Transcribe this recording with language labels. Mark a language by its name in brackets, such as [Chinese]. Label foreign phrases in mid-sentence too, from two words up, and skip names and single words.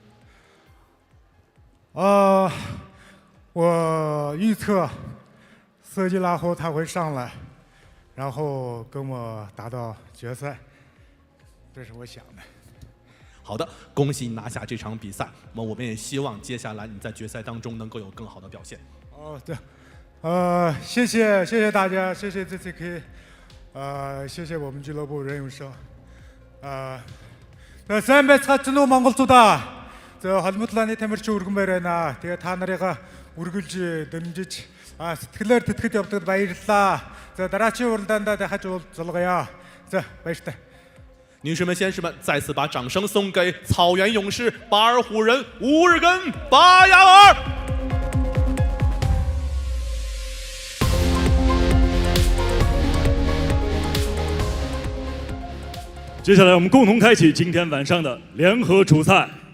[Chinese] 我预测色季拉胡他会上来，然后跟我打到决赛，这是我想的。好的，恭喜你拿下这场比赛。那么我们也希望接下来你在决赛当中能够有更好的表现。对， 谢谢大家，谢谢 JCK， 谢谢我们俱乐部任永生， [Mongolian] сайн байцгааж нь Монголчуудаа. Холбоотлооны тамирчин өргөн байна. Тэгээ та нарыгаа үргэлж дэмжиж сэтгэлээр тэтгэж явдагд баярлалаа. Дараачийн уралдаанд дахиж уулзлаа. баяртай. [Chinese] 女士们、先生们，再次把掌声送给草原勇士巴尔虎人乌日根巴亚尔。接下来我们共同开启今天晚上的联合主赛。